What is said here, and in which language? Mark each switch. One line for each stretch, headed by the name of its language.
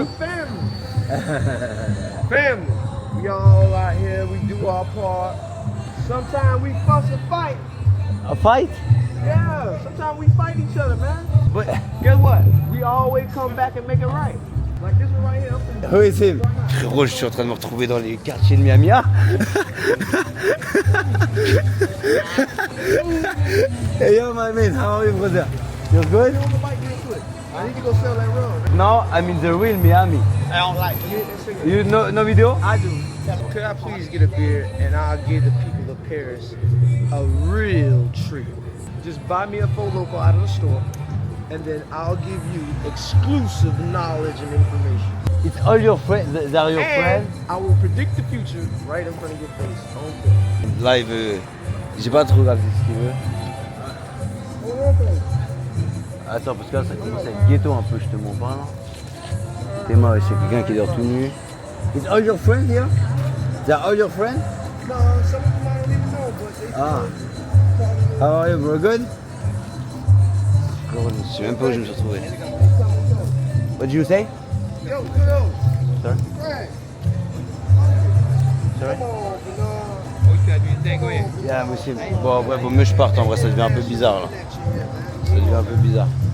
English: It's a family. Family. We all out here. We do our part. Sometimes we fuss and fight. A fight? Yeah. Sometimes we fight each other, man. But Guess what? We always come back and make it right. Like this one right here. I'm finna- who is him?
French: Frérot, je suis en train de me retrouver dans les quartiers de Miami. Ah.
English: Hey yo, my man, how are you, brother? You're good? I need to go sell that road. No, I'm in the real Miami. I don't like it. You no video? I do. Could I please get a beer and I'll give the people of Paris a real treat? Just buy me a Four Loko out of the store, and then I'll give you exclusive knowledge and information. It's all your friends. They're your friends. And I will predict the future right in front of your face. On film.
French: Là, il veut. J'ai pas trop regardé ce qu'il veut. Attends, parce que là, ça commence à être ghetto un peu, je te mens pas là. T'es mal, c'est quelqu'un qui est dehors tout nu.
English: It's all your friends here? They're all your friends? No, some of them I don't even know, but they Ah. How are you, bro? Good?
French: Gros, je sais même pas où je me suis retrouvé.
English: What did you say? Yo, good. Sorry? Right. Sorry? Come on, Bernard. Yeah, monsieur.
French: Bon, ouais, vaut mieux que je parte en vrai, ça devient un peu bizarre là. Ça devient un peu bizarre.